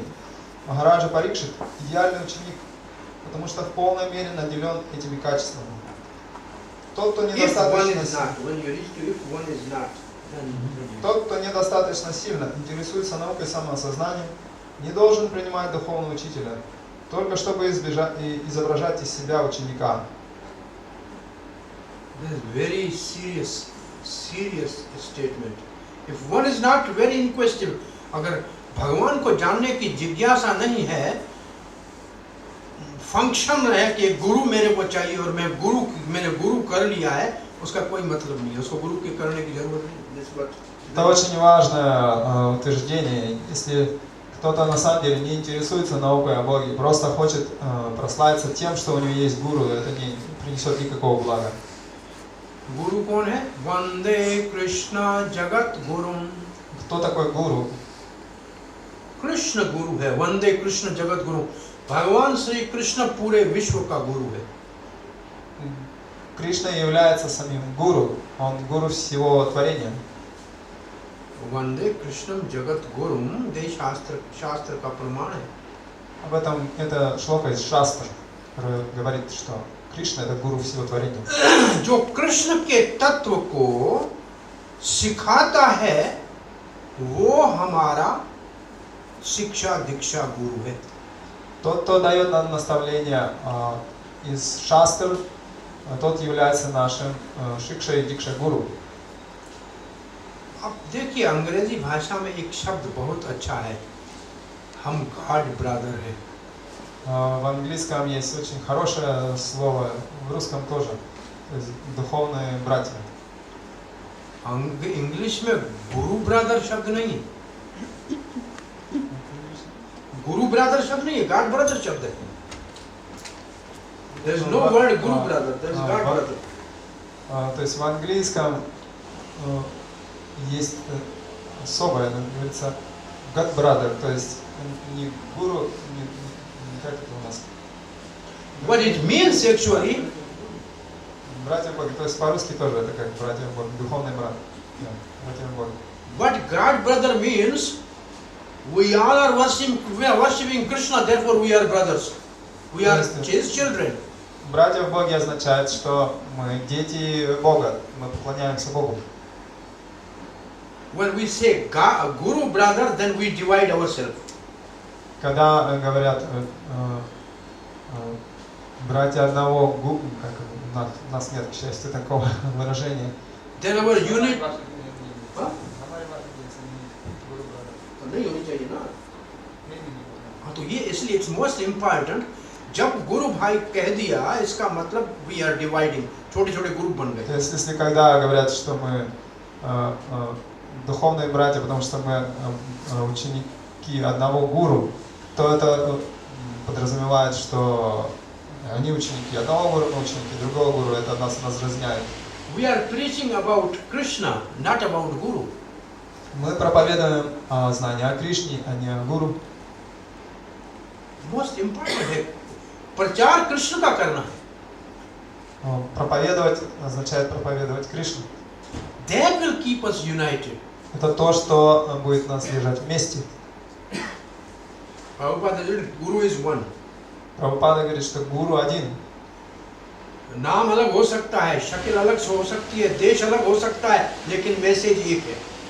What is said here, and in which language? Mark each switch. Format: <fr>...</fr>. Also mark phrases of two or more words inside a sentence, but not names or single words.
<ru>Махараджа Парикшит – идеальный ученик, потому что в полной мере наделен этими качествами. Тот, кто недостаточно сильно интересуется наукой самоосознания, не должен принимать духовного учителя, только чтобы изображать из себя ученика.</ru> <en>This is very serious statement. If one is not very inquisitive,</en> <hi>अगर भगवान को जानने की जिज्ञासा नहीं है, फंक्शन है कि गुरु मेरे को चाहिए और मैंने गुरु कर लिया है, उसका कोई मतलब नहीं है. उसको गुरु के करने की जरूरत नहीं.</hi> <ru>Это очень важное утверждение. Если кто-то на самом деле не интересуется наукой о Боге, просто хочет прославиться тем, что у него есть гуру, это не принесет никакого блага.</ru> <hi>गुरु कौन है?</hi> <sa>वंदे कृष्ण जगत गुरु.</sa> <ru>Кто такой гуру?</ru> <hi>कृष्ण गुरु है.</hi> <sa>वंदे कृष्ण जगत गुरु.</sa> <hi>भगवान श्री कृष्ण पूरे विश्व का गुरु है.</hi> <ru>Кришна является самим гуру, он гуру всего творения.</ru> <sa>वंदे कृष्णम जगत गुरुम</sa> <hi>दे शास्त्र का प्रमाण है.</hi> <ru>Об этом это шлока из Шастр, который говорит, что Кришна это гуру всего творения.</ru> <hi>जो कृष्ण के तत्व को सिखाता है वो हमारा शिक्षा दीक्षा गुरु है.</hi> <ru>Тот, кто дает нам наставления из Шастр, тот является нашим Шикша и Дикша гуру.</ru> <hi>अब देखिए अंग्रेजी भाषा में एक शब्द बहुत अच्छा है. हम</hi> <en>God brother</en> <hi>है.</hi> <ru>В английском есть очень хорошее слово, в русском тоже, то есть духовные братья.</ru> <hi>इंग्लिश में</hi> <en>guru brother</en> <hi>शब्द नहीं है.</hi> <en>guru brother</en> <hi>शब्द नहीं है,</hi> <en>God brother</en> <hi>शब्द है.</hi> <en>There is no word guru brother, there is God brother.</en> <ru>То есть в английском есть особое, говорится,</ru> <en>God brother,</en> <ru>то есть не гуру, не как это у нас.</ru> <en>What it means actually,</en> <ru>братья Бога, то есть по-русски тоже это как братья Бога, духовный брат. Да, братья Бога.</ru> <en>what God brother means, we all are worshipping Krishna, therefore we are brothers. We are his children.</en> <ru>Братья в Боге означает, что мы дети Бога, мы поклоняемся Богу.</ru> <en>When we say guru brother, then we divide ourselves.</en> <ru>Когда говорят братья одного, как у нас нет, к счастью, такого выражения,</ru> <en>Then our unit हाँ?</en> <hi>हमारे बात</hi> <en>guru brother</en> <hi>नहीं होनी चाहिए ना। नहीं हाँ तो ये इसलिए</hi> <en>it's most important.</en> <hi>जब गुरु भाई कह दिया इसका मतलब</hi> <en>we are dividing,</en> <hi>छोटे छोटे ग्रुप बन</hi> <ru>То</ru> <hi>गए।</hi> <ru>есть, если когда говорят, что мы духовные братья, потому что мы ученики одного гуру, то это подразумевает, что они ученики одного гуру, мы ученики другого гуру, это нас разъединяет.</ru> <en>We are preaching about Krishna, not about Guru.</en> <ru>Мы проповедуем знания о Кришне, а не о гуру.</ru> <en>Most important</en> <hi>है प्रचार कृष्ण का करना है।</hi> <ru>Проповедовать означает проповедовать Кришну.</ru> <en>That will keep us united.</en> <ru>Это то, что будет нас держать вместе.</ru> <en>Prabhupada said, Guru is one.</en> <ru>Прабхупада говорит, что гуру один.</ru> <hi>नाम अलग हो सकता है, शक्ल अलग हो सकती है, देश अलग हो सकता है, लेकिन मैसेज एक है।</hi>